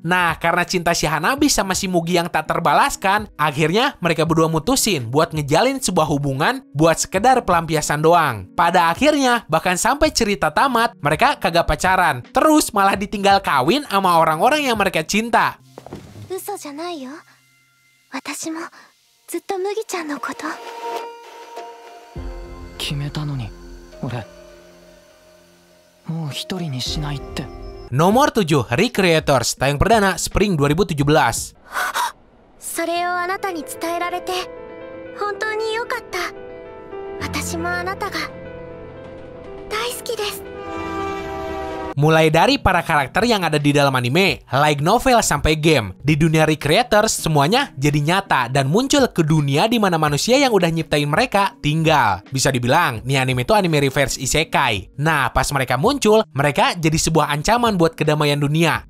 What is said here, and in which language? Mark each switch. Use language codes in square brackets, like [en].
[id] Nah, karena cinta si Hanabi sama si Mugi yang tak terbalaskan, akhirnya mereka berdua mutusin buat ngejalin sebuah hubungan buat sekedar pelampiasan doang. Pada akhirnya, bahkan sampai cerita tamat, mereka kagak pacaran. Terus malah ditinggal kawin sama orang-orang yang mereka cinta. [ja] 嘘じゃないよ。私もずっと麦ちゃんのこと。決めたのに俺もう一人にしないって。 [id] Nomor 7, Recreators, tayang perdana Spring 2017. [ja] それをあなたに伝えられて本当に良かった。私もあなたが大好きです。 [id] Mulai dari para karakter yang ada di dalam anime, light novel sampai game, di dunia Recreators semuanya jadi nyata dan muncul ke dunia di mana manusia yang udah nyiptain mereka tinggal. Bisa dibilang, nih anime itu anime reverse isekai. Nah, pas mereka muncul, mereka jadi sebuah ancaman buat kedamaian dunia.